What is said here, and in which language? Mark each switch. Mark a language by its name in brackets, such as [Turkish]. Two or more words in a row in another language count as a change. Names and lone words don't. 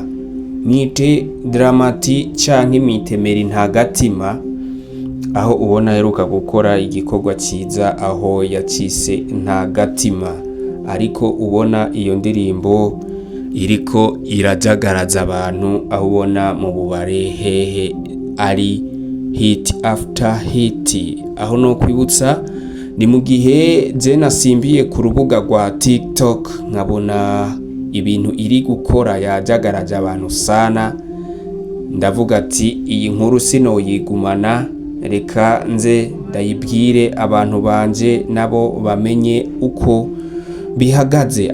[Rundi] Mwite Dramati canke mitemeri ntagatima, aho ubona heruka gukora igikorwa ciza aho yacise ntagatima, ariko ubona iyo ndirimbo iriko irajagaraza abantu, aho ubona mu bubare hehe ari [English] hit after hit. [Rundi] Aho no kwibutsa ni mu gihe je nasimbiye ku rubuga rwa TikTok nkabona ibintu iri gukora yajagaraje abantu sana, ndavuga ati iyi nkuru sino yigumana, reka nze ndayibwire abantu banje nabo bamenye uko bihagaze.